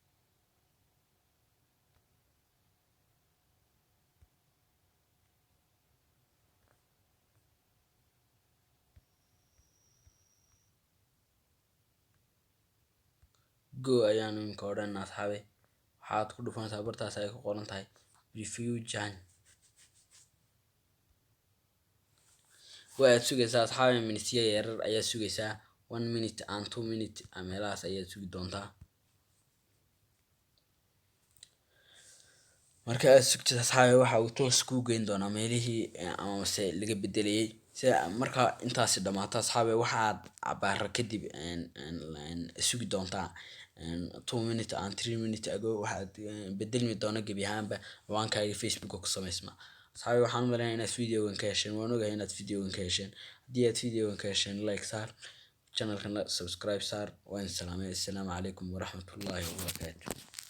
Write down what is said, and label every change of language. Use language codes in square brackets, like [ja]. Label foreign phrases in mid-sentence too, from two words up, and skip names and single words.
[so] go ayaanu iminka odhanaa asxaabay. waxaad ku dhufanaysaa bartaas ay ku qoran tahay [en] prefuse change. [so] waad sugaysaa asxaabay, minitiya yarar ayaad sugaysaa. [en] 1 minute and 2 minute [so] meelahaas ayaad sugi doontaa. marka aad sugtid asxaabay waxa uu toos kuu geyn doonaa meelihii amase laga bedelayay. sida marka intaasi dhamaato asxaabay waxaad cabaara kadib sugi doontaa [en] 2 minute and 3 minute ago [so] waxaad bedelmi doona gebi ahaanba ciwaankaaga Facebook ku samaysma. asxaabay waxaan u maleynayaa inaad videogan ka hesheen. waan ogahay inaad videogan ka hesheen. haddii aad videogan ka hesheen like saar, channelkana subscribe saar. waan salaamay. [ar] السلام عليكم ورحمة الله وبركاته.